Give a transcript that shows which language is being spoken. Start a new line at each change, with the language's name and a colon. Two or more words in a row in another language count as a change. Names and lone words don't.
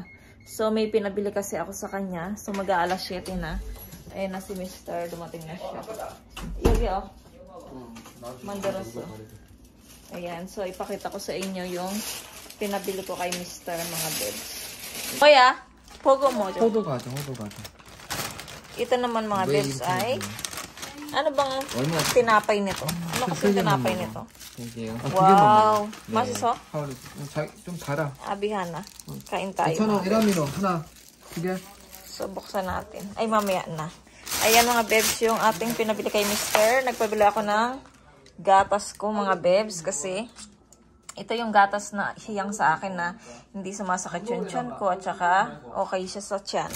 Filipino: So, may pinabili kasi ako sa kanya. So, mag-aalas 7 na. Ayan na si Mr. Dumating na siya. Yogi, oh. Mandaroso. Ayan, so ipakita ko sa inyo yung pinabili ko kay Mr. mga bebs. Kuya, pogo mo.
Korean: 호두 과자.
Filipino: Ito naman mga bebs ay, ano bang
Korean: 얼마?
Filipino: tinapay nito? Ano kasi tinapay nito?
Korean: 이게요.
Filipino: Wow, masisok?
Korean: 좀 달아.
Filipino: Abihana. Kain tayo.
Korean: 5,000원 1라미로 하나, 2개.
Filipino: So, buksan natin. Ay, mamaya na. Ayan mga bebs, yung ating pinabili kay Mr. Nagpabili ako ng gatas ko mga bebs kasi ito yung gatas na hiyang sa akin na hindi sumasakit yung tiyan ko at saka okay siya sa tiyan.